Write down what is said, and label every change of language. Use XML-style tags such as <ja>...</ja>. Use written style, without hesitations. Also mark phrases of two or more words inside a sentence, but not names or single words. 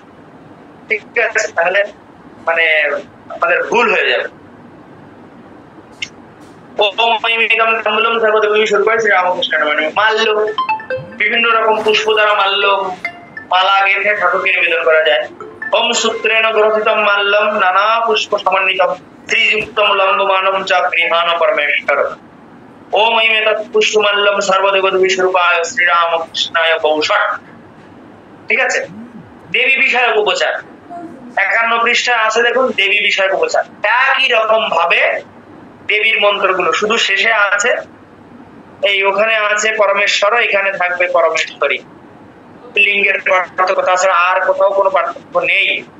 <bn>ঠিক আছে, তাহলে মানে আমাদের ভুল হয়ে যাবে। মাল্য, বিভিন্ন রকম পুষ্প দ্বারা মাল্য মালা গেঁথে ঠাকুরকে নিবেদন করা যায়।</bn> <sa>ওম সূত্রেণ গ্রথিতম মাল্যম নানা পুষ্প সমন্বিতম শ্রীযুক্তম লম্বমানম চ গৃহাণ পরমেশ্বর। ওম ঐমেতৎ পুষ্পমাল্যম সর্বদেবদেবী স্বরূপায় শ্রীরামকৃষ্ণায় বৌষট।</sa> <bn>ঠিক আছে, দেবী বিষয়ক উপচার 51 পৃষ্ঠায় আছে, দেখুন দেবী বিষয়ক উপচার। একই রকম ভাবে দেবীর মন্ত্রগুলো, শুধু শেষে আছে এই ওখানে আছে পরমেশ্বর, এখানে থাকবে পরমেশ্বরী। লিঙ্গের পার্থক্য, তাছাড়া আর কোথাও কোনো পার্থক্য নেই।</bn>